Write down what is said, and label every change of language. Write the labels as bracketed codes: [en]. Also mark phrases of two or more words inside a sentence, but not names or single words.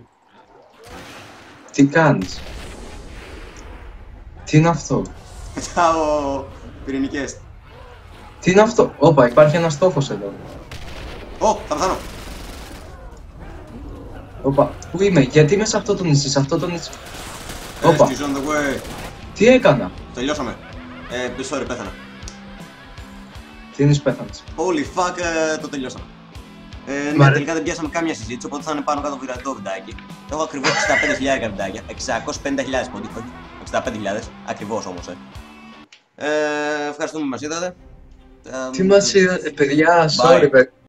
[el] Τι κάνεις? Τι είναι αυτό? Πετάω πυρηνικές. Τι είναι αυτό? Όπα, υπάρχει ένας στόχος εδώ. Θα πεθάνω. Όπα, πού είμαι? Γιατί είμαι σε αυτό το νησί, σε αυτό το νησί? Όπα, [en] Rescue's on the way. [el] τι έκανα? Τελειώσαμε. Sorry, πέθανα. Τι είναι πέθανες? [en] Holy fuck, [el] το τελειώσαμε. Ναι, τελικά δεν πιάσαμε κάμια συζήτηση, οπότε θα είναι πάνω κάτω βυρατό βιντεάκι. Έχω ακριβώς 65.000 βιντεάκια, 650.000 πόντι, 65.000, ακριβώς όμως. Ευχαριστούμε που μας είδατε. Τι μας είδατε, παιδιά, sorry,